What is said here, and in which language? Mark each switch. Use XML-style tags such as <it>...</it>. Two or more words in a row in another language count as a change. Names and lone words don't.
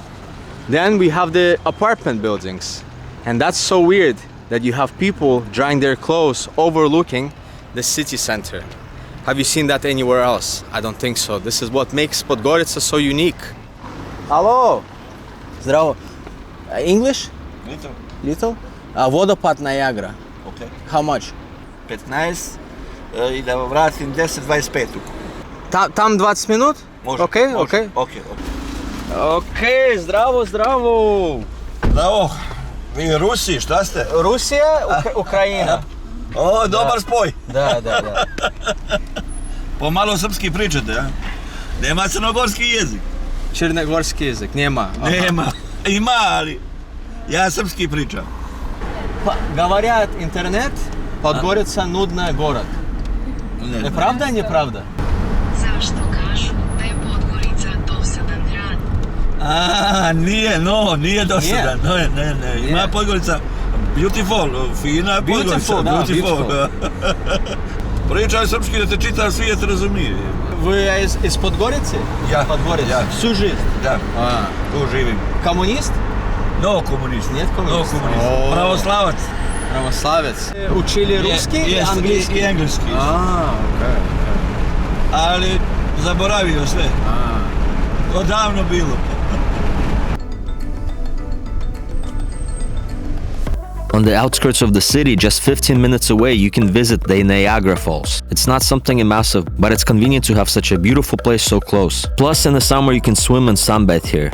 <en>Then we have the apartment buildings. And that's so weird that you have people drying their clothes overlooking the city center. Have you seen that anywhere else? I don't think so. This is what makes Podgorica so unique. Hello. Zdravo. English? Little.</en> <sr>Little? Vodopad Niagara. Okay.</sr> <en>How much?</en> <sr>15 i da vratim 10-25.</sr> <ru>Tam 20 minut?</ru> <sr>Može. Okay, može. okay. Okay. Okay, zdravo, zdravo. Bravo. Vi Rusi, šta ste? Rusija, Ukrajina. O, dobar spoj. Da, da, da. Pomalo srpski pričate, a? Nema crnogorski jezik. Crnogorski jezik, nema. Aha. Nema. Ima, ali ja srpski pričam. Pa,</sr> <ru>говорят, интернет, Podgorica nudna город.</ru> <sr>Ne,</sr> <ru>Правда или неправда?</ru> <sr>Zašto kažu da je Podgorica dosadan grad? Nije dosadan. Ne. Ima Podgorica beautiful, fina Podgorica. Beautiful. Pričaj srpski da te čita svijet razumije.</sr> <ru>Вы из Podgorice?</ru> <sr>Ja. Podgorica. Ja.</sr> <ru>Всю жизнь?</ru> <sr>Da, tu živim.</sr> <ru>Коммунист?</ru> <sr>No komunist.</sr> <ru>Нет коммунист?</ru> <sr>No komunist. Pravoslavac.</sr> <ru>Православец. Учили русский и английский?</ru> <sr>I engleski. Okay. Ali zaboravio sve. To davno bilo.</sr> <en>On the outskirts of the city, just 15 minutes away, you can visit the Niagara Falls. It's not something massive, but it's convenient to have such a beautiful place so close. Plus, in the summer, you can swim and sunbathe here.</en>